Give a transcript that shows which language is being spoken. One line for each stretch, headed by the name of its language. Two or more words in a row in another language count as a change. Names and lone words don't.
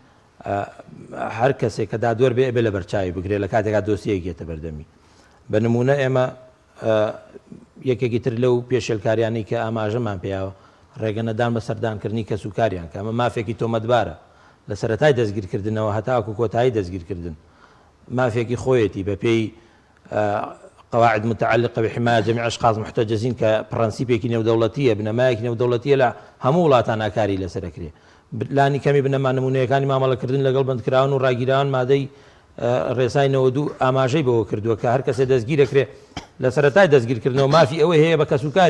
Central Kurdish: هەر کەسێک کە دادوەر بێ ئەبێ لە بەرچاوی بگرێت لە کاتێکا دۆسیەک گێتە بەردەمی بە نمونە ئێمە یەکێکی تر لەو پێشێلکاریانی کە ئاماژەمان پێیاوە ڕێگەنەدان بە سەردانکردنی کەس و کاریان کە ئەمە مافێکی تۆمەتبارە لە سەرەتای دەستگیرکردنەوە هەتاکو کۆتایی دەستگیرکردن مافێکی خۆیەتی بە پێی
Arabic: قواعد متعلقة بحماية جميع أشخاص محتجزين
Central Kurdish: كبرنسيبيكي نێودەوڵەتیە بنەمایەکی نێودەوڵەتیە لە هەموو وڵاتانە کاری لەسەرەکرێ لانی کەمی بنەما نمونەیەەکانی مامەڵەکردن لەگەڵ بەندکراون و ڕاگیراوان مادەی ڕێسای 92 ئاماژەی بەوە کردووە کە هەر کەسێ دەستگیرەکرێ لە سەرەتای دەستگیرکردنەوە مافی ئەوەی هەیە بە کەسوکاری